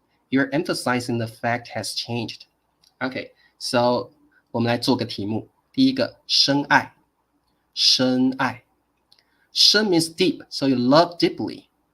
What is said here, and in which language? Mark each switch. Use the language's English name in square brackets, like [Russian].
[English] You're emphasizing the fact has changed. Okay, so [Chinese] 我们来做个题目。第一个，深爱。 [English] 深 means deep, so you love deeply.